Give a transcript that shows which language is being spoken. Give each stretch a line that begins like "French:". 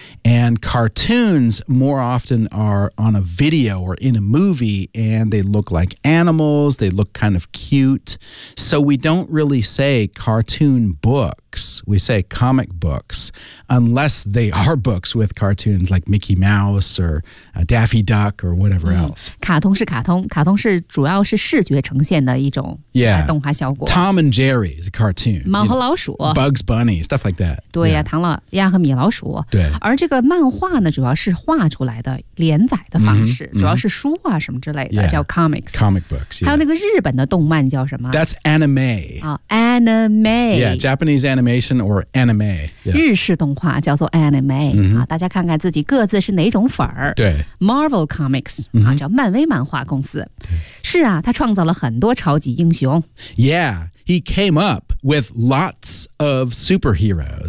English: And cartoons more often are on a video or in a movie and they look like animals. They look kind of cute. So we don't really say cartoon book. We say comic books, unless they are books with cartoons like Mickey Mouse or Daffy Duck or whatever else.、
Chinese: 嗯、卡通是卡通，卡通是主要是视觉呈现的一种、
English: yeah.
Chinese: 动画效果。
English: Tom and Jerry is a cartoon.
Chinese: 猫和老鼠。You
English: know, Bugs Bunny, stuff like that.
Chinese: 对呀、啊， yeah. 唐老鸭和米老鼠。对。而这个漫画呢，主要是画出来的连载的方式， mm-hmm. 主要是书啊什么之类的、
English: yeah.
Chinese: 叫 comics.
English: Comic books.、Yeah.
Chinese: 还有那个日本的动漫叫什么？
English: That's anime. 啊、anime. Yeah, Japanese anime. Animation or anime.、Yeah.
Chinese: 日式动画叫做 anime.、 Mm-hmm. 啊、大家看看自己各自是哪种粉儿。对。 Marvel Comics,、mm-hmm. 啊、叫漫威漫画公司。是啊，他创造了很多超级英雄。
English: Yeah, he came up with lots of superheroes.